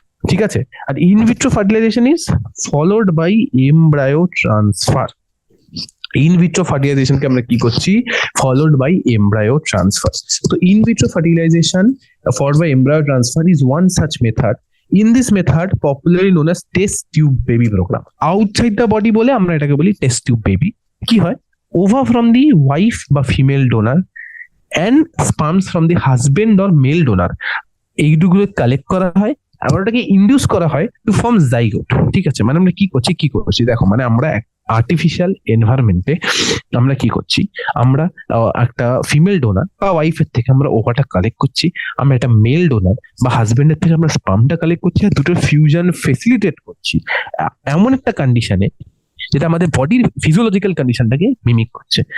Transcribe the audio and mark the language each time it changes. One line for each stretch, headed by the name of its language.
Bangla: ঠিক আছে, আর
English: In vitro fertilisation is followed by embryo transfer. In vitro ফার্টিলাইজেশনকে
Bangla: আমরা কি করছি?
English: Followed by embryo transfer. তো in vitro fertilisation followed by embryo transfer is one such method. In this method, popularly known as test tube baby program. Outside the body
Bangla: বলে আমরা এটাকে বলি test tube baby। কি হয়?
English: Ova from the wife বা female donor and sperms from the husband or male donor
Bangla: এইগুলো collect করা হয়, আবার ওটাকে ইন্ডিউস করা হয় টু ফর্ম জাইগোট। ঠিক আছে, মানে আমরা কি করছি দেখো, মানে আমরা আর্টিফিশিয়াল এনভায়রনমেন্টে আমরা কি করছি, আমরা একটা ফিমেল ডোনার বা ওয়াইফের থেকে আমরা ওভাটা কালেক্ট করছি, আমরা একটা মেল ডোনার বা হাজবেন্ডের থেকে আমরা স্পার্মটা কালেক্ট করছি, আর দুটোর ফিউশন ফেসিলিটেট করছি এমন একটা কন্ডিশনে যেটা আমাদের বডির ফিজিওলজিক্যাল কন্ডিশনটাকে মিমিক করছে।